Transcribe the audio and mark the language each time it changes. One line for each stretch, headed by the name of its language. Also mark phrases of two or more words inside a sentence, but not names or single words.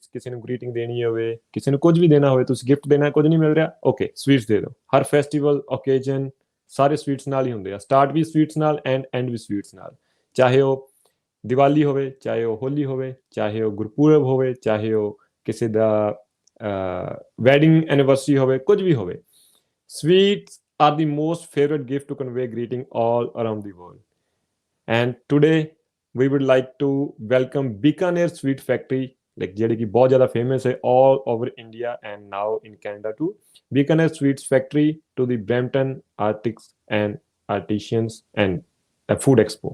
Punjabi: ਕਿਸੇ ਨੂੰ ਗ੍ਰੀਟਿੰਗ ਦੇਣੀ ਹੋਵੇ, ਕਿਸੇ ਨੂੰ ਕੁਝ ਵੀ ਦੇਣਾ ਹੋਵੇ, ਤੁਸੀਂ ਗਿਫਟ ਦੇਣਾ, ਕੁਝ ਨਹੀਂ ਮਿਲ ਰਿਹਾ,
English: okay sweets
Punjabi: ਦੇ ਦਿਓ। ਹਰ
English: festival occasion
Punjabi: ਸਾਰੇ ਸਵੀਟਸ ਨਾਲ ਹੀ ਹੁੰਦੇ ਆ, ਸਟਾਰਟ ਵੀ ਸਵੀਟਸ ਨਾਲ ਐਂਡ ਐਂਡ ਵੀ ਸਵੀਟਸ ਨਾਲ। ਚਾਹੇ ਉਹ ਦੀਵਾਲੀ ਹੋਵੇ, ਚਾਹੇ ਉਹ ਹੋਲੀ ਹੋਵੇ, ਚਾਹੇ ਉਹ ਗੁਰਪੁਰਬ ਹੋਵੇ, ਚਾਹੇ ਉਹ ਕਿਸੇ ਦਾ
English: wedding anniversary
Punjabi: ਹੋਵੇ, ਕੁਝ ਵੀ ਹੋਵੇ,
English: sweets are the most favorite gift to convey greeting all around the world. And today we would like to welcome Bikaner Sweet Factory, like
Punjabi: ਜਿਹੜੀ ਕਿ ਬਹੁਤ ਜ਼ਿਆਦਾ
English: famous ਹੈ all over India and now in Canada too. Bikaner Sweets Factory to the Brampton Artists and Artisans and a Food Expo.